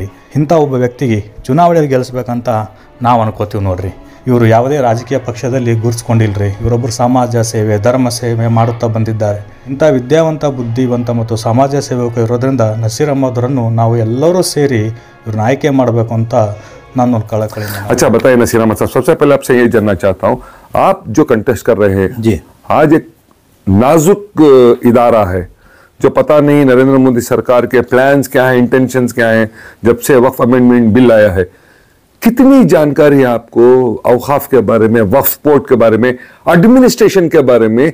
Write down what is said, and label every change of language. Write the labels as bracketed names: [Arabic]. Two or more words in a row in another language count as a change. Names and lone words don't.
[Kannada] ಇಂಥ ಒಬ್ಬ ವ್ಯಕ್ತಿಗೆ ಚುನಾವಣೆಯಲ್ಲಿ ಗೆಲ್ಲಿಸ್ಬೇಕಂತ ನಾವು ಅನ್ಕೋತೀವಿ ನೋಡ್ರಿ. ಇವರು ಯಾವುದೇ ರಾಜಕೀಯ ಪಕ್ಷದಲ್ಲಿ ಗುರುತಿಸ್ಕೊಂಡಿಲ್ರಿ. ಇವರೊಬ್ಬರು ಸಮಾಜ ಸೇವೆ, ಧರ್ಮ ಸೇವೆ ಮಾಡುತ್ತಾ ಬಂದಿದ್ದಾರೆ. ಇಂಥ ವಿದ್ಯಾವಂತ, ಬುದ್ಧಿವಂತ ಮತ್ತು ಸಮಾಜ ಸೇವಕ ಇರೋದ್ರಿಂದ ನಸೀರ್ ಅಹಮದ್ ಅವರನ್ನು ನಾವು ಎಲ್ಲರೂ ಸೇರಿ ಇವ್ರನ್ನ ಆಯ್ಕೆ ಮಾಡಬೇಕು ಅಂತ नानೊಂದು ಕಳಕಳಿ [Hindi] अच्छा बताइए नसीर अहमद साहब, सबसे पहले आपसे ये जानना चाहता हूँ, आप जो कंटेस्ट कर रहे हैं जी। आज एक नाजुक इदारा है जो पता नहीं नरेंद्र मोदी सरकार के प्लान्स क्या है, इंटेंशंस क्या है जब से वक्फ [English] amendment bill [Hindi] आया है। कितनी जानकारी है आपको औकाफ के बारे में, वक्फ बोर्ड के बारे में, एडमिनिस्ट्रेशन के बारे में?